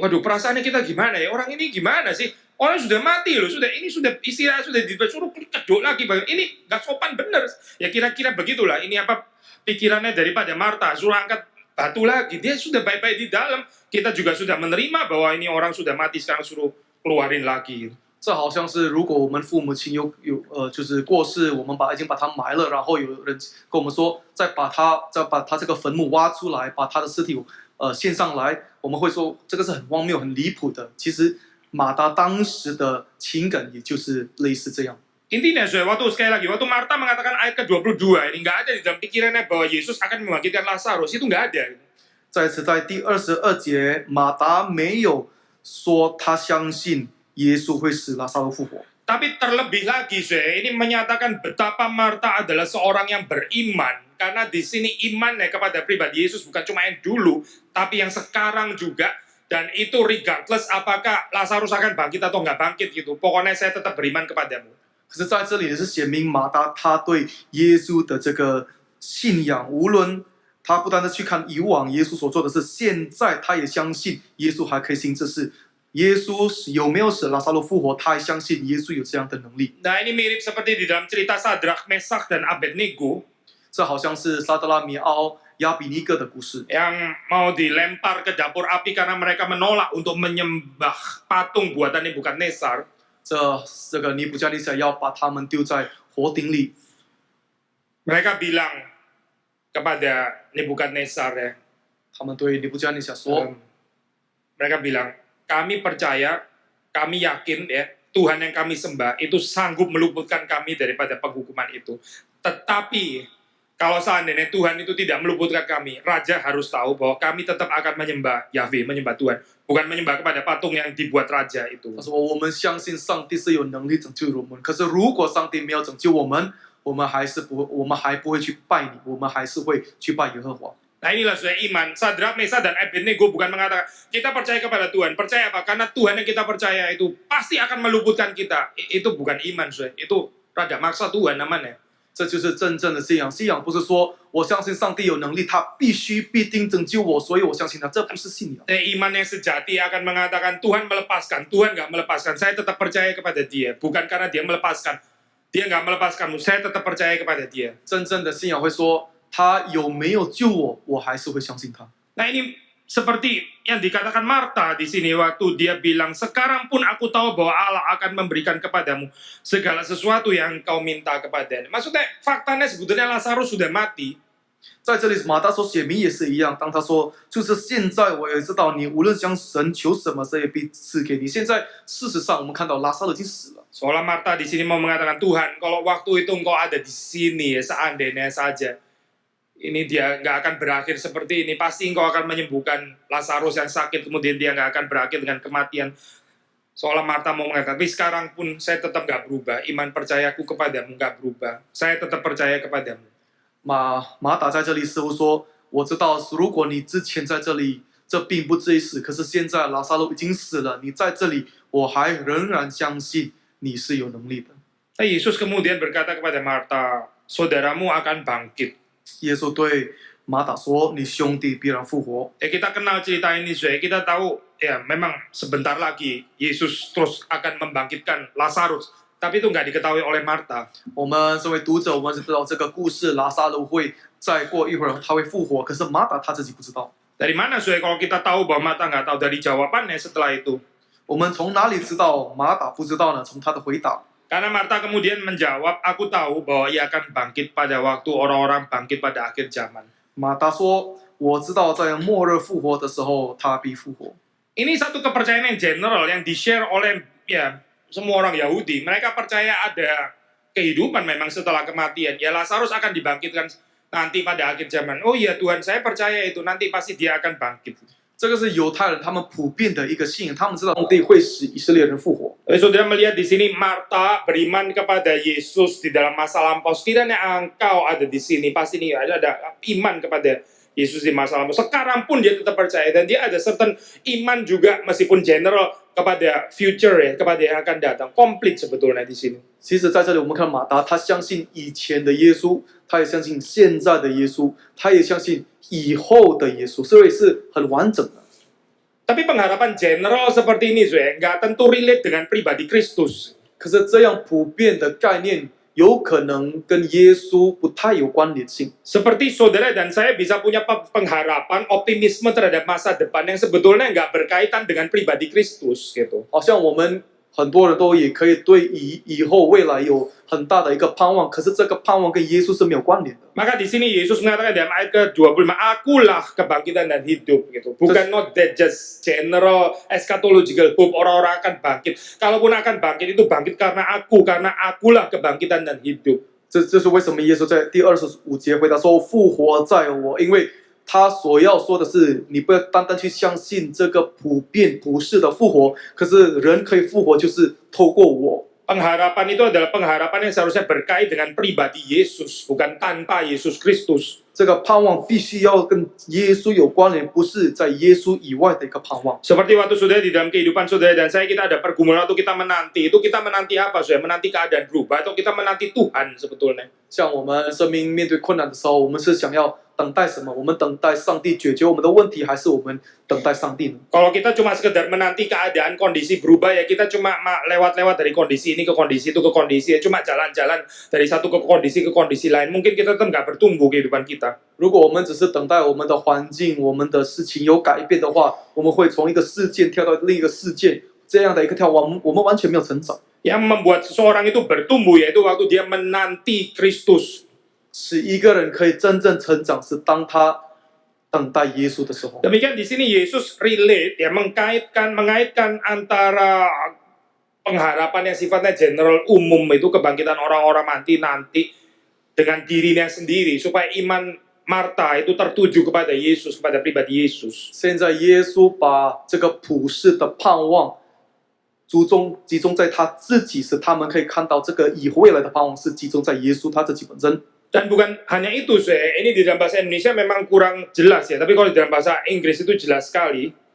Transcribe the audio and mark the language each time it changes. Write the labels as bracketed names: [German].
[Indonesian] Waduh, perasaannya kita gimana ya? Orang ini gimana sih? Orang sudah mati loh, ini sudah istirahat, sudah disuruh kedok lagi. Ini nggak sopan bener. Ya kira-kira begitulah. Ini apa pikirannya daripada Marta, suruh angkat batu lagi. Dia sudah baik-baik di dalam. Kita juga sudah menerima bahwa ini orang sudah mati, sekarang suruh keluarin lagi. [Chinese] 这好像是如果我们父母亲就是过世，我们已经把他埋了，然后有人跟我们说再把他这个坟墓挖出来，把他的尸体献上来，我们会说这个是很荒谬、很离谱的。其实马达当时的情感也就是类似这样。 [Indonesian] Intinya, sekali lagi, waktu Marta mengatakan ayat ke-22, ini nggak ada di dalam pikirannya bahwa Yesus akan membangkitkan Lazarus, itu nggak ada. [Chinese] 再次在第22节，马达没有说他相信耶稣会使拉撒路复活。 [Indonesian] Tapi terlebih lagi, ini menyatakan betapa Marta adalah seorang yang beriman. Karena di sini imannya kepada pribadi Yesus bukan cuma yang dulu, tapi yang sekarang juga. Dan itu regardless apakah Lazarus akan bangkit atau nggak bangkit gitu. Pokoknya saya tetap beriman kepadamu. [Chinese] 可是在这里是显明马达他对耶稣的这个信仰，无论他不单单去看以往耶稣所做的事，现在他也相信耶稣还可以行这事。耶稣有没有使拉撒路复活？他还相信耶稣有这样的能力。 [Indonesian] Nah, ini mirip seperti di dalam cerita Sadrak, Mesak, dan Abednego [Chinese] 这好像是撒德拉米奥亚比尼哥的故事， [Indonesian] yang mau dilempar ke dapur api karena mereka menolak untuk menyembah patung buatan Nebukadnezar. [Chinese] 这个尼布加尼撒要把他们丢在火鼎里。 [Indonesian] Mereka bilang kepada Nebukadnezar ya, [Chinese] 他们对尼布加尼撒说， [Indonesian] mereka bilang, kami percaya, kami yakin ya, Tuhan yang kami sembah itu sanggup meluputkan kami daripada penghukuman itu. Tetapi kalau seandainya Tuhan itu tidak meluputkan kami, Raja harus tahu bahwa kami tetap akan menyembah Yahweh, menyembah Tuhan, bukan menyembah kepada patung yang dibuat Raja itu. [Chinese] 他说我们相信上帝是有能力拯救我们，可是如果上帝没有拯救我们，我们还不会去拜你，我们还是会去拜耶和华。 [Indonesian] Nah inilah sudah iman. Sadrak, Mesak, dan Abednego bukan mengatakan kita percaya kepada Tuhan. Percaya apa? Karena Tuhan yang kita percaya itu pasti akan meluputkan kita. Itu bukan iman, sudah. Itu rada maksa Tuhan namanya. [Chinese] 这就是真正的信仰。信仰不是说我相信上帝有能力，他必定拯救我，所以我相信他。这不是信仰。 [Indonesian] Iman yang sejati akan mengatakan Tuhan melepaskan, Tuhan nggak melepaskan. Saya tetap percaya kepada Dia, bukan karena Dia melepaskan. Dia nggak melepaskanmu, saya tetap percaya kepada Dia. [Chinese] 真正的信仰会说，他有没有救我，我还是会相信他。 [Indonesian] Nah ini seperti yang dikatakan Marta di sini waktu dia bilang, sekarang pun aku tahu bahwa Allah akan memberikan kepadamu segala sesuatu yang kau minta kepadanya. Maksudnya faktanya sebetulnya Lazarus sudah mati. [Chinese] 在这里，马大所写明也是一样。当他说，就是现在我也知道你无论向神求什么，神也必赐给你。现在事实上，我们看到拉萨路已经死了。 [Indonesian] Seolah Marta di sini mau mengatakan, Tuhan, kalau waktu itu engkau ada di sini, seandainya saja, ini dia nggak akan berakhir seperti ini. Pasti engkau akan menyembuhkan Lazarus yang sakit, kemudian dia nggak akan berakhir dengan kematian. Seolah Marta mau mengatakan, tapi sekarang pun saya tetap nggak berubah. Iman percayaku kepadamu nggak berubah. Saya tetap percaya kepadamu. [Chinese] 马达在这里似乎说：“我知道，如果你之前在这里，这并不至于死。可是现在拉萨路已经死了，你在这里，我还仍然相信你是有能力的。” [Indonesian] Nah, Yesus kemudian berkata kepada Marta, saudaramu akan bangkit. [Chinese] 耶稣对马达说：“你兄弟必然复活。” [Indonesian] Kita kenal cerita ini, kita tahu ya memang sebentar lagi Yesus terus akan membangkitkan Lazarus. Tapi itu nggak diketahui oleh Marta. [Chinese] 我们身为读者，我们是知道这个故事，拉萨路会再过一会儿他会复活，可是马达他自己不知道。 [Indonesian] Dari mana kalau kita tahu bahwa Marta nggak tahu? Dari jawabannya setelah itu. [Chinese] 我们从哪里知道马达不知道呢？从他的回答。 [Indonesian] Karena Marta kemudian menjawab, aku tahu bahwa ia akan bangkit pada waktu orang-orang bangkit pada akhir zaman. [Chinese] 马达说：“我知道在末日复活的时候，他必复活。” [Indonesian] Ini satu kepercayaan yang general yang di-share oleh ya semua orang Yahudi. Mereka percaya ada kehidupan memang setelah kematian. Ya Lazarus akan dibangkitkan nanti pada akhir zaman. Oh iya Tuhan, saya percaya itu nanti pasti dia akan bangkit. [Chinese] 这个是犹太人他们普遍的一个信仰，他们知道上帝会使以色列人复活。 [Indonesian] Saudara melihat di sini Marta beriman kepada Yesus di dalam masa lampau. Sekiranya engkau ada di sini, pasti nih ada iman kepada Yesus di masa lampau. Sekarang pun dia tetap percaya dan dia ada certain iman juga meskipun general kepada future ya, kepada yang akan datang. Komplit sebetulnya di sini. [Chinese] 其实在这里我们看马达，他相信以前的耶稣，他也相信现在的耶稣，他也相信以后的耶稣，所以是很完整的。 [Indonesian] Tapi pengharapan general seperti ini, nggak tentu relate dengan pribadi Kristus. [Chinese] 可是这样普遍的概念，有可能跟耶稣不太有关联性。 [Indonesian] Seperti saudara dan saya bisa punya pengharapan, optimisme terhadap masa depan yang sebetulnya nggak berkaitan dengan pribadi Kristus gitu. [Chinese] 好像我们很多人都也可以对以后未来有很大的一个盼望，可是这个盼望跟耶稣是没有关联的。 [Indonesian] Maka di sini Yesus mengatakan dalam ayat ke-25, akulah kebangkitan dan hidup gitu. Bukan [English] not that just general eschatological hope, [Indonesian] orang-orang akan bangkit. Kalaupun akan bangkit itu bangkit karena akulah kebangkitan dan hidup. [Chinese] 这是为什么耶稣在第25节回答说：“复活在我。” 因为他所要说的是，你不要单单去相信这个普世的复活，可是人可以复活，就是透过我。 [Indonesian] Pengharapan itu adalah pengharapan yang seharusnya berkait dengan pribadi Yesus, bukan tanpa Yesus Kristus. [Chinese] 这个盼望必须要跟耶稣有关联，不是在耶稣以外的一个盼望。 [Indonesian] Seperti waktu saudara di dalam kehidupan saudara dan saya, kita ada pergumulan atau kita menanti. Itu kita menanti apa? Saudara menanti keadaan berubah atau kita menanti Tuhan sebetulnya? [Chinese] 像我们生命面对困难的时候，我们是想要等待什么？我们等待上帝解决我们的问题，还是我们等待上帝呢？ [Indonesian] Kalau kita cuma sekedar menanti keadaan kondisi berubah ya kita cuma lewat-lewat dari kondisi ini ke kondisi itu ke kondisi ya, cuma jalan-jalan dari satu ke kondisi lain. Mungkin kita tetap nggak bertumbuh kehidupan kita. [Chinese] 如果我们只是等待我们的环境、我们的事情有改变的话，我们会从一个事件跳到另一个事件，这样的一个跳往，我们完全没有成长。 [Indonesian] Yang membuat seseorang itu bertumbuh yaitu waktu dia menanti Kristus. [Chinese] 使一个人可以真正成长，是当他等待耶稣的时候。 [Indonesian] Demikian di sini Yesus relate ya mengaitkan antara pengharapan yang sifatnya general umum itu kebangkitan orang-orang mati nanti dengan dirinya sendiri supaya iman Marta itu tertuju kepada Yesus, kepada pribadi Yesus. [Chinese] 现在耶稣把这个普世的盼望集中在他自己，使他们可以看到这个以后未来的盼望是集中在耶稣他自己本身。 [Indonesian] Dan bukan hanya itu, ini di dalam bahasa Indonesia memang kurang jelas ya, tapi kalau di dalam bahasa Inggris itu jelas sekali.